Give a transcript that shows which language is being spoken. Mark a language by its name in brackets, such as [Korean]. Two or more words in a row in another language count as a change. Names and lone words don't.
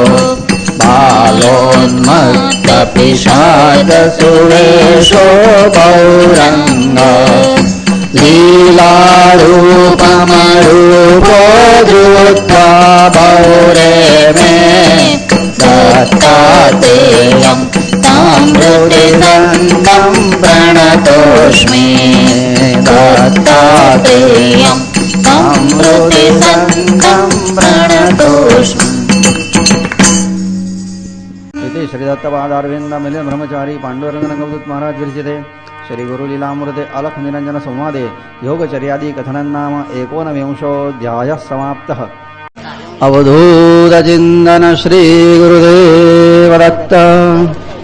[Sanskrit] बालोन्मत्त पिशाच सुरेशो गौरंग लीलारूपमरूपो धृत्वा बौरे मे दत्तात्रेयं तामृतसंगं प्रणतोस्मि दत्तात्रेयं तामृतसंगं प्रणतोस्मि. इति श्रीदत्तपादारविन्दमिले ब्रह्मचारी पाण्डुरङ्गनगवदूत महाराज विरचिते श्री गुरुलीलामृते अलख निरंजन संवादे योगचर्यादि कथनं नाम 19विंशोऽध्यायः समाप्तः. अवधूत चिंतन श्री गुरुदेव दत्त.